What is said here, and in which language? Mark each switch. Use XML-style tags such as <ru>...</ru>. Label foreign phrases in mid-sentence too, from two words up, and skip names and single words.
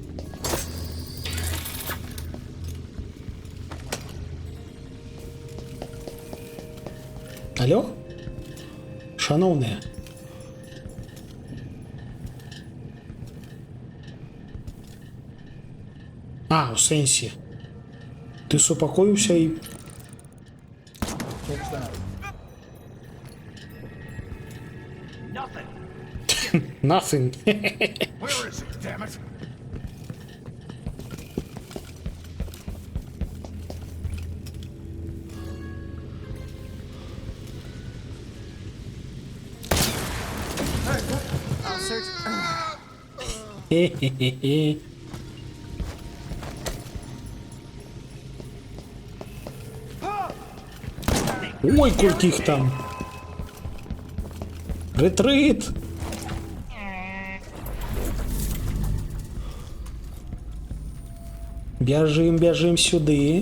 <be>Алло? Шановныя. У сэнсе. Ты супакоіўся і...</be> <en>Nothing. Where is he, damn it? I'll search.</en> <be>Хе-хе-хе-хе. Ой, колькі іх там. Ретрит. Бяжым, бяжым сюды.</be>